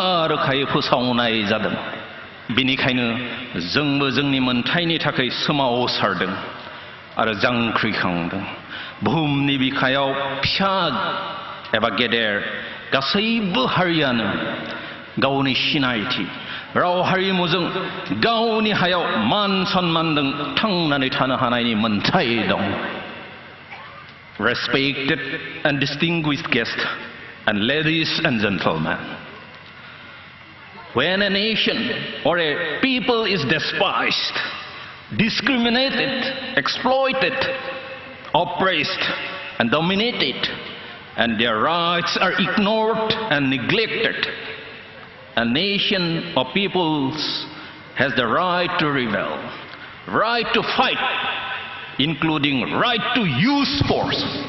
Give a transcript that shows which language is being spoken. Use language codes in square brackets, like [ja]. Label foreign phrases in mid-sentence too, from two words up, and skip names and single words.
[brx] रोखायै फोसावनाय जादों बेनिखायनो जोंबो जोंनि मोनथायनि थाखाय सोमावसारदों आरो जांख्रिखांदों बुहुमनि बिखायाव फिसा एबा गेदेर गासैबो हारियानो गावनि सिनायथि राव हारिमुजों गावनि हायाव मान सन्मानजों थांनानै थानो हानायनि मोनथाय दं [en] Respected and distinguished guests and ladies and gentlemen, when a nation or a people is despised, discriminated, exploited, oppressed and dominated, and their rights are ignored and neglected, a nation or peoples has the right to rebel, right to fight, including right to use force.